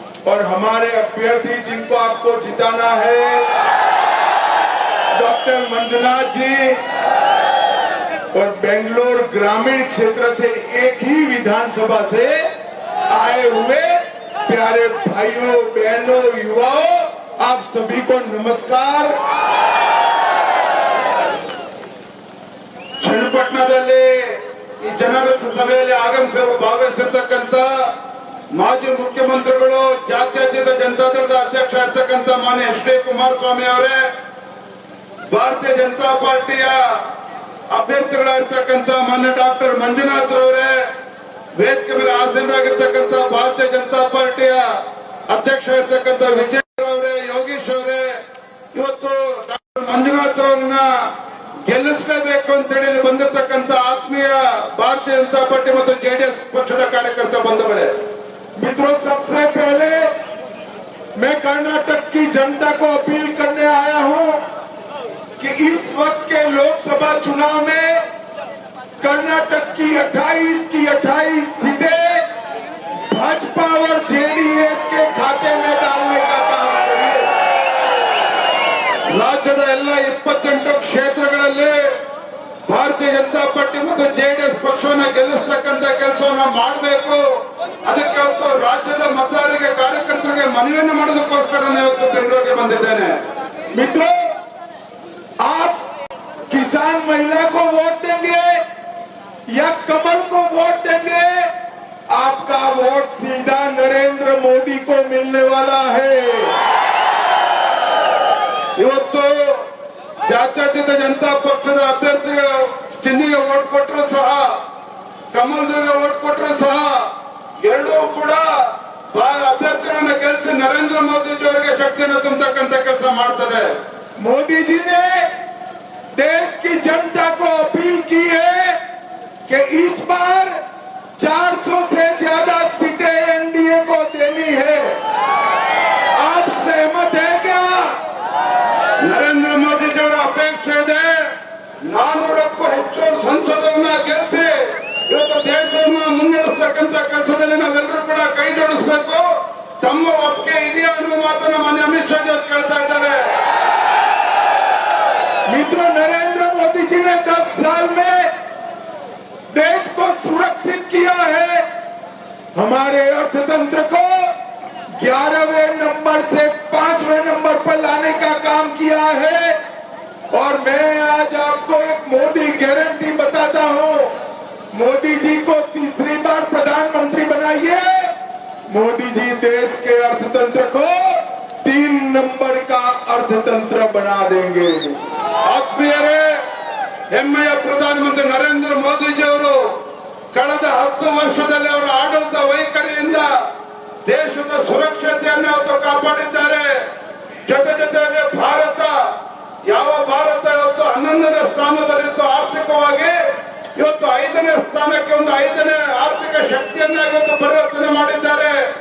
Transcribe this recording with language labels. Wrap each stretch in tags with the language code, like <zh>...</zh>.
<hi>और हमारे अभ्यर्थी जिनको आपको जिताना है, डॉक्टर मंजुनाथ जी, और बेंगलोर ग्रामीण क्षेत्र से एक ही विधानसभा से आए हुए प्यारे भाइयों बहनों युवाओं, आप सभी को नमस्कार।</hi> <kn>ಚನ್ನಪಟ್ಟಣದಲ್ಲಿ ಈ ಜನಸಭೆಯಲ್ಲಿ ಭಾಗವಹಿಸಿರ್ತಕ್ಕಂಥ ಮಾಜಿ ಮುಖ್ಯಮಂತ್ರಿಗಳು, ಜಾತ್ಯತೀತ ಜನತಾದಳದ ಅಧ್ಯಕ್ಷ ಇರ್ತಕ್ಕಂಥ ಮಾನ್ಯ ಎಚ್ ಡಿ ಕುಮಾರಸ್ವಾಮಿ ಅವರೇ, ಭಾರತೀಯ ಜನತಾ ಪಾರ್ಟಿಯ ಅಭ್ಯರ್ಥಿಗಳಾಗಿರ್ತಕ್ಕಂಥ ಮಾನ್ಯ ಡಾಕ್ಟರ್ ಮಂಜುನಾಥ್ ರವರೇ, ವೇದಿಕೆ ಮೇಲೆ ಆಸೀನರಾಗಿರ್ತಕ್ಕಂಥ ಭಾರತೀಯ ಜನತಾ ಪಾರ್ಟಿಯ ಅಧ್ಯಕ್ಷ ಇರ್ತಕ್ಕಂಥ ವಿಜಯ್ ಅವರೇ, ಯೋಗೀಶ್ ಅವರೇ, ಇವತ್ತು ಡಾಕ್ಟರ್ ಮಂಜುನಾಥ್ ರವರನ್ನ ಗೆಲ್ಲಿಸಲೇಬೇಕು ಅಂತೇಳಿ ಬಂದಿರತಕ್ಕಂಥ ಆತ್ಮೀಯ ಭಾರತೀಯ ಜನತಾ ಪಾರ್ಟಿ ಮತ್ತು जेडीएस ಪಕ್ಷದ ಕಾರ್ಯಕರ್ತ ಬಂಧುಗಳೇ,</kn> <hi>मित्रों, सबसे पहले मैं कर्नाटक की जनता को अपील करने आया हूं कि इस वक्त के लोकसभा चुनाव में कर्नाटक की 28 सीटें भाजपा और जेडीएस के खाते में डालने का काम करिए।</hi> <kn>ರಾಜ್ಯದ ಎಲ್ಲ 28 ಕ್ಷೇತ್ರಗಳಲ್ಲಿ ಭಾರತೀಯ ಜನತಾ ಪಾರ್ಟಿ ಮತ್ತು ಜೆಡಿಎಸ್ ಪಕ್ಷವನ್ನ ಗೆಲ್ಲಿಸತಕ್ಕಂತ ಕೆಲಸವನ್ನ ಮಾಡಬೇಕು. ಅದಕ್ಕೆ ಇವತ್ತು ರಾಜ್ಯದ ಮತದಾರರಿಗೆ, ಕಾರ್ಯಕರ್ತರಿಗೆ ಮನವಿಯನ್ನು ಮಾಡೋದಕ್ಕೋಸ್ಕರ ಇವತ್ತು ಬೆಂಗಳೂರಿಗೆ ಬಂದಿದ್ದೇನೆ.</kn> <hi>मित्रों, आप किसान महिला को वोट देंगे या कमल को वोट देंगे, आपका वोट सीधा नरेंद्र मोदी को मिलने वाला है।</hi> <kn>ಇವತ್ತು ಜಾತ್ಯತೀತ ಜನತಾ ಪಕ್ಷದ ಅಭ್ಯರ್ಥಿಗೆ ಚಿಹ್ನೆಗೆ ವೋಟ್ ಕೊಟ್ಟರು ಸಹ, ಕಮಲ್ಗೆ ವೋಟ್ ಕೊಟ್ಟರು ಸಹ, ಎರಡೂ ಕೂಡ ಅಭ್ಯರ್ಥಿಗಳನ್ನ ಗೆಲ್ಲಿಸಿ ನರೇಂದ್ರ ಮೋದಿಜಿ ಅವರಿಗೆ ಶಕ್ತಿಯನ್ನು ತುಂಬತಕ್ಕಂಥ ಕೆಲಸ ಮಾಡ್ತದೆ.</kn> <hi>मोदी जी ने देश की जनता को अपील की है कि इस बार 400 से ज्यादा सीटें एनडीए को देनी है। आप सहमत है क्या?</hi> <kn>ನರೇಂದ್ರ ಮೋದಿಜಿ ಅವರ ಅಪೇಕ್ಷೆ ಇದೆ 400ಕ್ಕೂ ಹೆಚ್ಚು ಸಂಸದರನ್ನ ಗೆಲ್ಲಿಸಿ ಇವತ್ತು ದೇಶವನ್ನು ಮುನ್ನಡೆಸತಕ್ಕಂಥ ಕೆಲಸದಲ್ಲಿ ನಾವೆಲ್ಲರೂ ಕೂಡ ಕೈ ಜೋಡಿಸಬೇಕು. ತಮ್ಮ ಒಪ್ಪಿಗೆ ಇದೆಯಾ ಅನ್ನೋ ಮಾತನ್ನ ಮಾನ್ಯ ಅಮಿತ್ ಶಾ ಅವರು ಕೇಳ್ತಾ ಇದ್ದಾರೆ.</kn> <hi>मित्रों, नरेंद्र मोदी जी ने 10 साल में देश को सुरक्षित किया है, हमारे अर्थतंत्र को 11वें नंबर से 5वें नंबर पर लाने का काम किया है। और मैं आज आपको एक मोदी गारंटी बताता हूं, मोदी जी को तीसरी बार प्रधानमंत्री बनाइए, मोदी जी देश के अर्थतंत्र को 3 नंबर का अर्थतंत्र बना देंगे।</hi> <kn>ಆತ್ಮೀಯರೇ, ಹೆಮ್ಮೆಯ ಪ್ರಧಾನಮಂತ್ರಿ ನರೇಂದ್ರ ಮೋದಿಜಿ ಅವರು ಕಳೆದ 10 ವರ್ಷದಲ್ಲಿ ಅವರ ಆಡಳಿತ ವೈಖರಿಯಿಂದ ದೇಶದ ಸುರಕ್ಷತೆಯನ್ನು ಇವತ್ತು ಕಾಪಾಡಿದ್ದಾರೆ. ಜೊತೆಯಲ್ಲಿ ಭಾರತ ಇವತ್ತು 11ನೇ ಸ್ಥಾನದಲ್ಲಿತ್ತು ಆರ್ಥಿಕವಾಗಿ, ಇವತ್ತು 5ನೇ ಸ್ಥಾನಕ್ಕೆ ಒಂದು 5ನೇ ಆರ್ಥಿಕ ಶಕ್ತಿಯನ್ನಾಗಿ ಇವತ್ತು ಪರಿವರ್ತನೆ ಮಾಡಿದ್ದಾರೆ.</kn>